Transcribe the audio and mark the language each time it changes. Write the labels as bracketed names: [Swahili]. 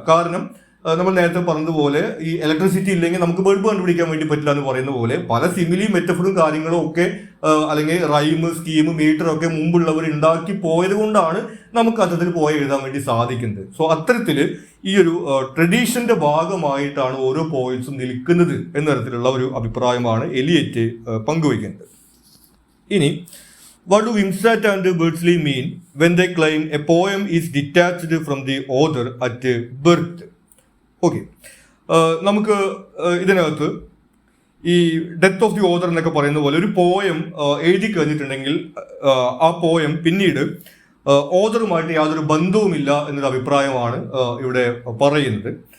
[Malayalam] കാരണം നമ്മൾ നേരത്തെ പറഞ്ഞതുപോലെ ഈ ഇലക്ട്രിസിറ്റി ഇല്ലെങ്കിൽ നമുക്ക് ബൾബ് കണ്ടുപിടിക്കാൻ വേണ്ടി പറ്റില്ല എന്ന് പറയുന്ന പോലെ പല സിമിലി മെറ്റഫറും കാര്യങ്ങളും ഒക്കെ അല്ലെങ്കിൽ റൈം, സ്കീം, മീറ്റർ ഒക്കെ മുമ്പുള്ളവർ ഉണ്ടാക്കി പോയത് കൊണ്ടാണ് നമുക്ക് അത്തരത്തിൽ പോയ എഴുതാൻ വേണ്ടി സാധിക്കുന്നത്. സോ അത്തരത്തിൽ ഈ ഒരു ട്രഡീഷന്റെ ഭാഗമായിട്ടാണ് ഓരോ പോയിറ്റ്സും നിൽക്കുന്നത് എന്ന തരത്തിലുള്ള ഒരു അഭിപ്രായമാണ് എലിയറ്റ് പങ്കുവയ്ക്കുന്നത്. [English] ഇനി what do Wimsatt and Beardsley mean when they claim a poem is detached from the author at birth? [Malayalam] Okay, നമുക്ക് ഇതിനകത്ത് ഈ ഡെത്ത് ഓഫ് ദി ഓതർ എന്നൊക്കെ പറയുന്ന പോലെ ഒരു പോയം എഴുതി കഴിഞ്ഞിട്ടുണ്ടെങ്കിൽ ആ പോയം പിന്നീട് ഓതറുമായിട്ട് യാതൊരു ബന്ധവുമില്ല എന്നൊരു അഭിപ്രായമാണ് ഇവിടെ പറയുന്നത്.